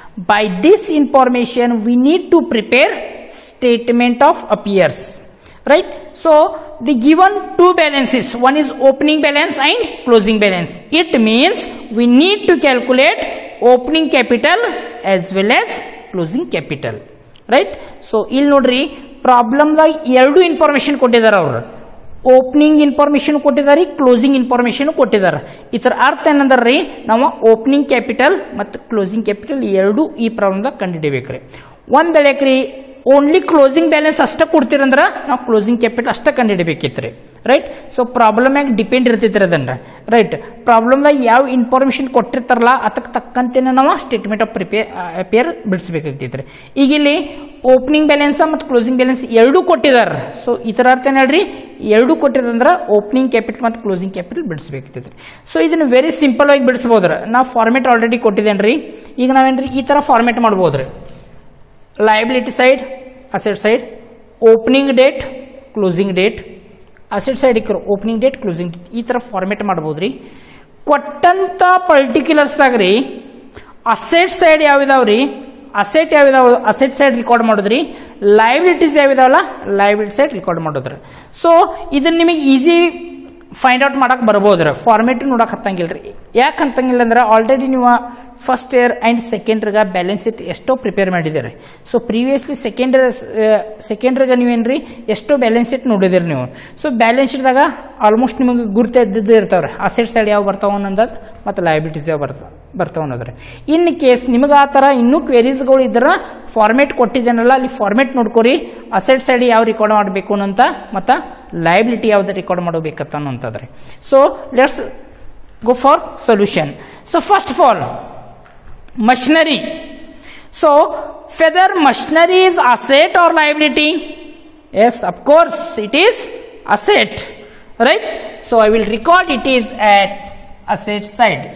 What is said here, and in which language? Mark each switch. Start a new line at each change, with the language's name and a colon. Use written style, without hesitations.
English: By this information we need to prepare statement of affairs, right? So the given two balances, one is opening balance and closing balance. It means we need to calculate opening capital as well as closing capital, right?
Kannada: So ಇಲ್ಲಿ ನೋಡ್ರಿ problem ದಾಗ ಎರಡು information ಕೊಟ್ಟಿದ್ದಾರೆ ಅವರು. Opening information ಕೊಟ್ಟಿದ್ದಾರೆ, closing information ಕೊಟ್ಟಿದ್ದಾರೆ. ಇದರ ಅರ್ಥ ಏನಂದ್ರಿ, ನಾವು ಓಪನಿಂಗ್ ಕ್ಯಾಪಿಟಲ್ ಮತ್ತು ಕ್ಲೋಸಿಂಗ್ ಕ್ಯಾಪಿಟಲ್ ಎರಡು ಈ ಪ್ರಾಬ್ಲಮ್ ದಾಗ ಕಂಡುಹಿಡಿಯಬೇಕ್ರಿ. ಒಂದ್ ಬೆಳೆಕ್ರಿ ಓನ್ಲಿ ಕ್ಲೋಸಿಂಗ್ ಬ್ಯಾಲೆನ್ಸ್ ಅಷ್ಟ ಕೊಡ್ತೀರಂದ್ರ ನಾವು ಕ್ಲೋಸಿಂಗ್ ಕ್ಯಾಪಿಟಲ್ ಅಷ್ಟ ಕಂಡುಹಿಡಿಬೇಕಿತ್ರಿ, ರೈಟ್? ಸೊ ಪ್ರಾಬ್ಲಮ್ ಆಗಿ ಡಿಪೆಂಡ್ ಇರ್ತೈತ್ರಿ ಅದನ್ನ, ರೈಟ್? ಪ್ರಾಬ್ಲಮ್ ದಾಗ ಯಾವ ಇನ್ಫಾರ್ಮೇಶನ್ ಕೊಟ್ಟಿರ್ತಾರಲ್ಲ ಅದಕ್ಕೆ ತಕ್ಕಂತೆನ ನಾವು ಸ್ಟೇಟ್ಮೆಂಟ್ ಆಫ್ ಅಫೇರ್ ಬಿಡಿಸಬೇಕಾಗ್ತೈತ್ರಿ. ಈಗ ಇಲ್ಲಿ ಓಪನಿಂಗ್ ಬ್ಯಾಲೆನ್ಸ್ ಮತ್ತು ಕ್ಲೋಸಿಂಗ್ ಬ್ಯಾಲೆನ್ಸ್ ಎರಡು ಕೊಟ್ಟಿದ್ದಾರೆ. ಸೊ ಇದರ ಅರ್ಥ ಏನ್ ಹೇಳ್ರಿ, ಎರಡು ಕೊಟ್ಟಿರಂದ್ರ ಓಪನಿಂಗ್ ಕ್ಯಾಪಿಟಲ್ ಮತ್ತು ಕ್ಲೋಸಿಂಗ್ ಕ್ಯಾಪಿಟಲ್ ಬಿಡಿಸಬೇಕಾಗ್ತೈತ್ರಿ. ಸೊ ಇದನ್ನ ವೆರಿ ಸಿಂಪಲ್ ಆಗಿ ಬಿಡಿಸಬಹುದ್ರಿ. ನಾವು ಫಾರ್ಮೆಟ್ ಆಲ್ರೆಡಿ ಕೊಟ್ಟಿದ್ದೇನ್ರಿ. ಈಗ ನಾವೇನ್ರಿ ಈ ತರ ಫಾರ್ಮೆಟ್ ಮಾಡಬಹುದ್ರಿ.
English: liability side, asset side, opening date, closing date, asset side opening date, closing date,
Kannada: ಈ ತರ ಫಾರ್ಮೆಟ್ ಮಾಡಬಹುದ್ರಿ. ಕೊಟ್ಟಂತ particulars ದಾಗ್ರಿ asset side ಯಾವಿದಾವ್ರಿ, asset ಯಾವಿದಾವ asset side record ಮಾಡೋದ್ರಿ, ಲಯಬಿಲಿಟೀಸ್ ಯಾವಿದಾವಲ್ಲ ಲಯಬಿಲಿಟಿ ಸೈಡ್ ರೆಕಾರ್ಡ್ ಮಾಡೋದ್ರಿ. ಸೊ ಇದನ್ನ ನಿಮಗೆ ಈಸಿ ಫೈಂಡ್ ಔಟ್ ಮಾಡಕ್ ಬರ್ಬೋದ್ರಿ. ಫಾರ್ಮೆಟ್ ನೋಡಕ್ ಹತ್ತಂಗಿಲ್ರಿ. ಯಾಕೆ ಹತ್ತಂಗಿಲ್ಲ ಅಂದ್ರೆ ಆಲ್ರೆಡಿ ನೀವು first year and second ಇಯರ್ಗ balance sheet ಎಷ್ಟೋ ಪ್ರಿಪೇರ್ ಮಾಡಿದಿರಿ. ಸೊ ಪ್ರೀವಿಯಸ್ಲಿ ಸೆಕೆಂಡ್ ಇಯರ್ಗ ನೀವೇನ್ರಿ ಎಷ್ಟೋ ಬ್ಯಾಲೆನ್ಸ್ ಶೀಟ್ ನೋಡಿದಿರಿ ನೀವು. ಸೊ ಬ್ಯಾಲೆನ್ಸ್ ಶೀಟ್ದಾಗ ಆಲ್ಮೋಸ್ಟ್ ನಿಮಗೆ ಗುರುತಿದ್ದು ಇರ್ತಾವ್ರಿ, ಅಸೆಟ್ ಸೈಡ್ ಯಾವ ಬರ್ತಾವ ಅನ್ನೋದ್ ಮತ್ತು ಲಯಬಿಲಿಟೀಸ್ ಯಾವ ಬರ್ತಾವ ಅನ್ನೋದ್ರಿ. ಇನ್ ಕೇಸ್ ನಿಮಗೆ ಆ ತರ ಇನ್ನೂ ಕ್ವೆರೀಸ್ಗಳು ಇದ್ರ ಫಾರ್ಮೆಟ್ ಕೊಟ್ಟಿದ್ದೇನಲ್ಲ ಅಲ್ಲಿ ಫಾರ್ಮೆಟ್ ನೋಡ್ಕೋರಿ. ಅಸೆಟ್ ಸೈಡ್ ಯಾವ ರೆಕಾರ್ಡ್ ಮಾಡಬೇಕು ಅಂತ ಮತ್ತ ಲಯಬಿಲಿಟಿ ಯಾವ್ದು ರೆಕಾರ್ಡ್ ಮಾಡಬೇಕಂತ ಅನ್ನೋಂಥದ್ರಿ.
English: So let's go for solution. So first of all, machinery. So whether machinery is asset or liability? Yes, of course it is asset, right? So I will record it is at asset side.